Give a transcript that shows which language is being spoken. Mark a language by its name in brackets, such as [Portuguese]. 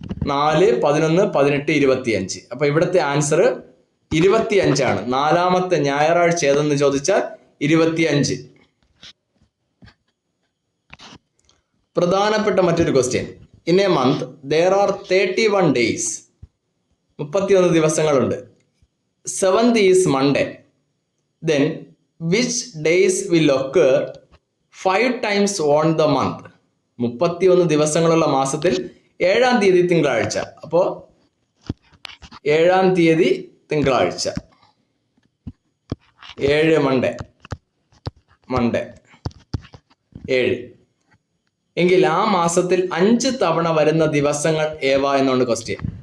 [Malayalam] 4, 11, 18, 25. അപ്പോൾ ഇവിടുത്തെ ആൻസർ 25 ആണ്. 4-ാമത്തെ ഞായറാഴ്ച ഏതെന്ന് ചോദിച്ചാൽ 25. പ്രധാനപ്പെട്ട മറ്റൊരു question. [English] In a month there are 31 days. [Malayalam] 31 ദിവസങ്ങളുണ്ട്. [English] 7th is Monday. Then which days will occur 5 times on the month? [Malayalam] 31 ദിവസങ്ങളുള്ള മാസത്തിൽ 7-ാം തീയതി തിങ്കളാഴ്ച. അപ്പോൾ 7-ാം തീയതി തിങ്കളാഴ്ച, 7 മൺഡേ 7 എങ്കിൽ ആ മാസത്തിൽ 5 തവണ വരുന്ന ദിവസങ്ങൾ ഏവ എന്നാണ് ക്വസ്റ്റ്യൻ.